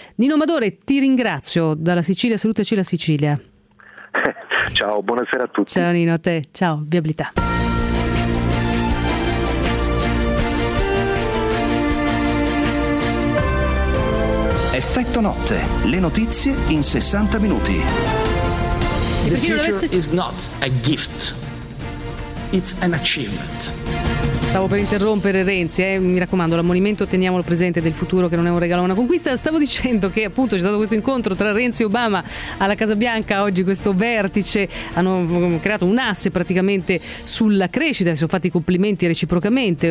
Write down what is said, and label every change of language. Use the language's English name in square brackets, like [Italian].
[Italian] Nino Amadore, ti ringrazio dalla Sicilia, salutaci la Sicilia. Ciao, buonasera a tutti. Ciao Nino, a te, ciao, viabilità. Effetto notte, le notizie in 60 minuti. [English] The future is not a gift, it's an achievement. [Italian] Stavo per interrompere Renzi, mi raccomando, l'ammonimento teniamolo presente del futuro, che non è un regalo, ma una conquista. Stavo dicendo che appunto c'è stato questo incontro tra Renzi e Obama alla Casa Bianca oggi, questo vertice, hanno creato un asse praticamente sulla crescita, si sono fatti complimenti reciprocamente.